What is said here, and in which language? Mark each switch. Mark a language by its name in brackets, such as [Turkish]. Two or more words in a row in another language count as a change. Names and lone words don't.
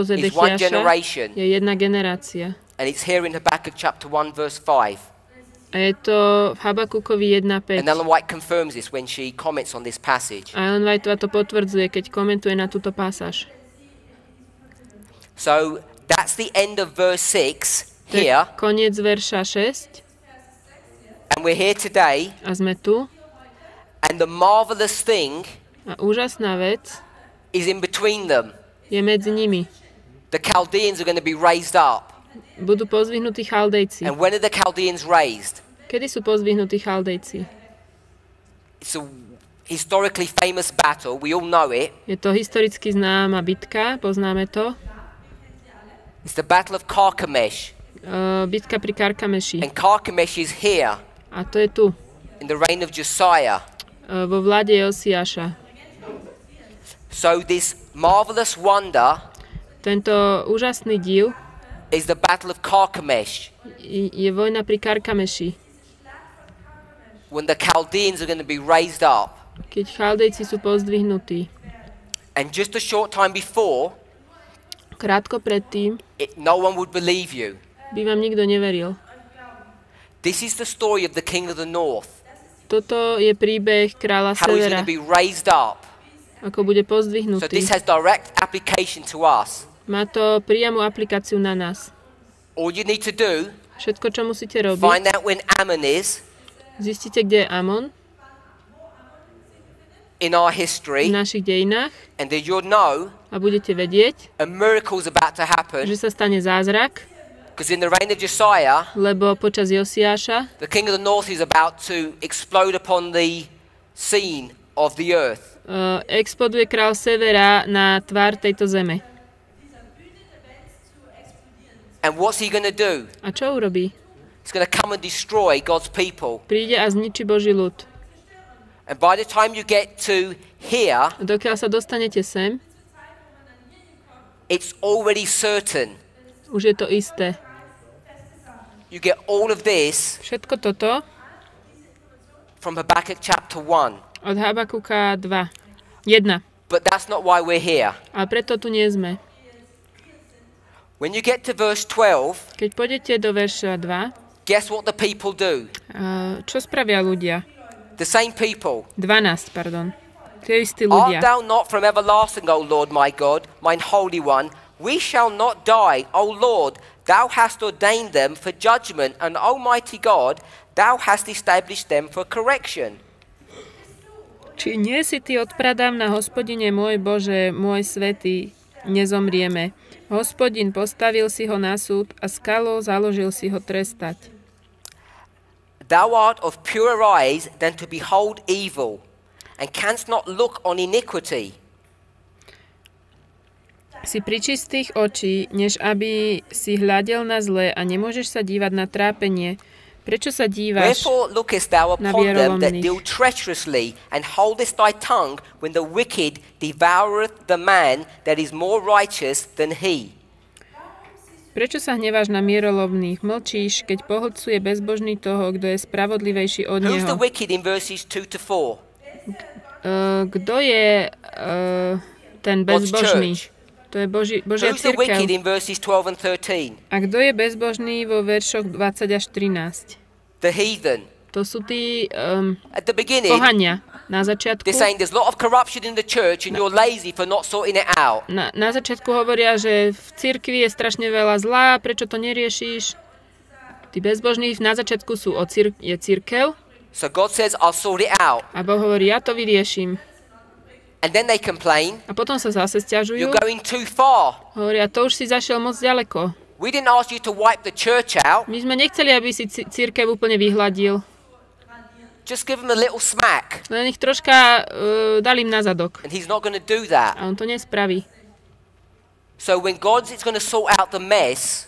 [English] is one [Slovak] Zedekiaša [English] generation, [Slovak] je jedna generácia. [English] and it's here in Habakkuk chapter 1 verse 5. [Slovak] A je to v Habakukovi 1.5. [English] And Ellen White confirms this when she comments on this passage. [Slovak] A Ellen Whiteová to potvrdzuje, keď komentuje na túto pasáž. [English] So that's the end of verse 6 [Slovak] To je [English] here, [Slovak] koniec verša 6 [English] and we're here today, [Slovak] a sme tu. [English] and the marvelous thing [Slovak] A úžasná vec [English] is in between them. [Slovak] je medzi nimi. [English] The Chaldeans are going to be raised up. [Slovak] Budú pozdvihnutí Chaldejci. [English] And when are the Chaldeans raised? [Slovak] Kedy sú pozdvihnutí Chaldejci? [English] It's a historically famous battle, we all know it. [Slovak] Je to historicky známa bitka, poznáme to. [English] It's the Battle of Carchemish. [Slovak] Bitka pri Karkameši. [English] And Carchemish is here [Slovak] A to je tu, [English] in the reign of Josiah. [Slovak] vo vláde Josiáša. [English] So this marvelous wonder [Slovak] Tento úžasný div [English] is the Battle of Carchemish, [Slovak] je vojna pri Karkameši. [English] when the Chaldeans are going to be raised up. [Slovak] Keď Chaldejci sú pozdvihnutí. [English] And just a short time before, [Slovak] Krátko predtým [English] no one would believe you. [Slovak] by vám nikto neveril. [English] This is the story of the king of the north, [Slovak] Toto je príbeh kráľa [English] how he's going [Slovak] Severa, [English] to be raised up. [Slovak] ako bude [English] So [Slovak] pozdvihnutý. [English] this has direct application to us. [Slovak] Má to priamu aplikáciu na nás. [English] All you need to do, [Slovak] Všetko, čo musíte robiť, [English] find out when Ammon is [Slovak] zistíte, kde je Amon [English] in our [Slovak] v [English] history, [Slovak] našich dejinách [English] and then you'll know [Slovak] a budete vedieť, [English] a miracle is about to happen, [Slovak] že sa stane zázrak, [English] because in the reign of Josiah, [Slovak] lebo počas Josiáša [English] the king of the north is about to explode upon the scene of the earth. [Slovak] exploduje král Severa na tvár tejto zeme. [English] And what's he going to do? [Slovak] A čo urobí? [English] He's going to come and destroy God's people. [Slovak] Príde a zničí Boží ľud. [English] And by the time you get to here, [Slovak] A dokiaľ sa dostanete sem, [English] it's already certain. [Slovak] už je to isté. [English] You get all of this [Slovak] Všetko toto [English] from Habakkuk chapter 1. [Slovak] od Habakuka 2. 1. [English] But that's not why we're here. [Slovak] A preto tu nie sme. [English] When you get to verse 12, [Slovak] Keď pôjdete do verša 2, [English] guess what the people do? [Slovak] čo spravia ľudia? [English] The same people. [Slovak] 12, pardon. Tie istí [English] Art [Slovak] ľudia. [English] thou not from everlasting, O Lord my God, mine holy one? We shall not die, O Lord. Thou hast ordained them for judgment, and Almighty God, thou hast established them for correction. [Slovak] Či nie si ty odpradám na Hospodine môj Bože, môj svätý, nezomrieme. Hospodin postavil si ho na súd a skalou založil si ho trestať. [English] Thou art of purer eyes than to behold evil, and canst not look on iniquity. [Slovak] Si pri čistých očí, než aby si hľadel na zlé a nemôžeš sa dívať na trápenie. Prečo sa díváš [English] Wherefore lookest thou [Slovak] na [English] upon them that [Slovak] vierolomných? [English] deal treacherously, and holdest thy tongue when the wicked devoureth the man that is more righteous than he? [Slovak] Prečo sa hneváš na mierolomných? Mlčíš, keď pohlcuje bezbožný toho, kto je spravodlivejší od [English] Who's the [Slovak] neho. [English] wicked in verses 2 to 4? [Slovak] Kto je ten bezbožný? [English] church? [Slovak] To je Božia [English] Who's the wicked [Slovak] cirkev. [English] in verses 12 and 13? [Slovak] A kto je bezbožný vo veršoch 20 až 13? [English] The heathen. [Slovak] To sú tí [English] At the beginning, [Slovak] pohania na začiatku. [English] they're saying there's a lot of corruption in the church and you're lazy for not sorting it out. [Slovak] Na začiatku hovoria, že v cirkvi je strašne veľa zla, prečo to neriešiš? Tí bezbožní na začiatku sú je cirkev [English] So God says, I'll sort it out. [Slovak] a Boh hovorí, ja to vyrieším. [English] And then they complain, [Slovak] A potom sa zase sťažujú. [English] you're going too far. [Slovak] Hovoria, to už si zašiel moc ďaleko. [English] We didn't ask you to wipe the church out. [Slovak] My sme nechceli, aby si cirkev úplne vyhladil. [English] Just give him a little smack. [Slovak] Len ich troška dali im na zadok. [English] And he's not going to do that. [Slovak] A on to nespraví. [English] So when God is going to sort out the mess,